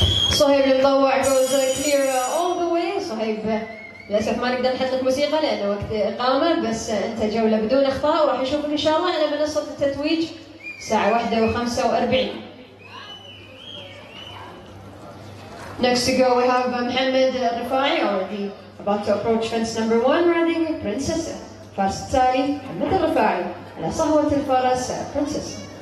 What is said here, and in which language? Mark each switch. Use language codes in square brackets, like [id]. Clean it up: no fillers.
[en] Suhaib Al Mutawa goes clear all the way. [ar] صهيب للأسف ما نقدر نحط لك موسيقى لأنه وقت إقامة، بس أنت جولة بدون أخطاء وراح نشوفك إن شاء الله على منصة التتويج الساعة 1:45. [en] Next to go we have Mohammed Al Rifai already about to approach fence number 1 riding Princess. [ar] فارس التالي محمد الرفاعي على صهوة الفرس Princess.